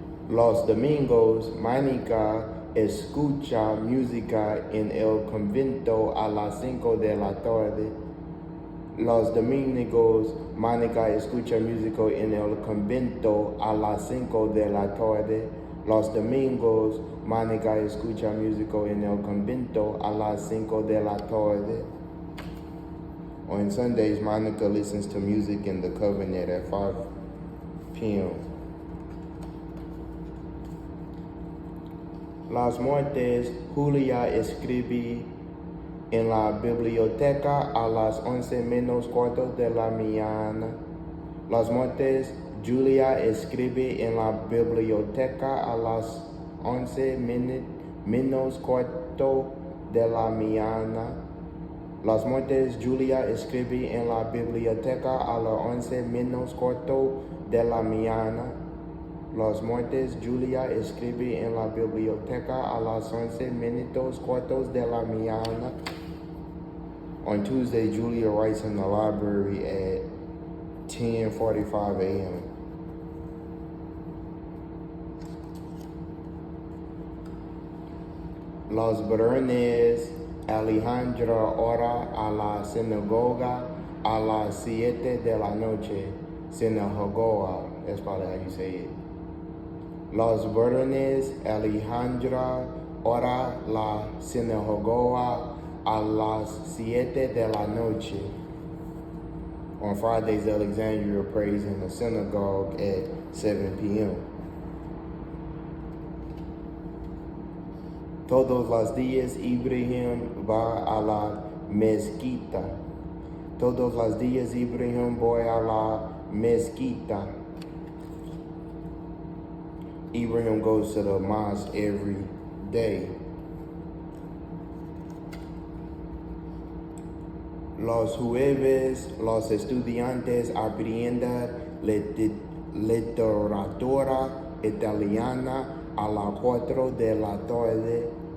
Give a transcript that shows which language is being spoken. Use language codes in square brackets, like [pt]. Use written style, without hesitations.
[es] Los domingos, Mónica escucha música en el convento a las 5 de la tarde. Los domingos, Mónica escucha música en el convento a las 5 de la tarde. Los domingos, Mónica escucha música en el convento a las 5 de la tarde. [en] On Sundays, Monica listens to music in the covenant at 5 p.m. [es] Las martes, Julia escribe en la biblioteca a las 11 menos cuarto de la mañana. Las martes, Julia escribe en la biblioteca a las 11 menos cuarto de la mañana. Las martes, Julia escribe en la biblioteca a las 11 menos cuarto de la mañana. Los martes, Julia escribe en la biblioteca a las 11 menos cuartos de la mañana. [en] On Tuesday, Julia writes in the library at 10:45 a.m. [es] Los viernes, Alejandra ora a la sinagoga a las 7 de la noche. [en] Sinagoga, that's probably how you say it. [es] Los viernes, Alejandra hora la sinagoga a las 7 de la noche. [en] On Fridays, Alexandria prays in the synagogue at 7 p.m. [es] Todos los días Ibrahim va a la mezquita. Todos los días Ibrahim voy a la mezquita. [en] Ibrahim goes to the mosque every day. [es] Los jueves, los estudiantes aprenden literatura italiana a las 4 de la tarde.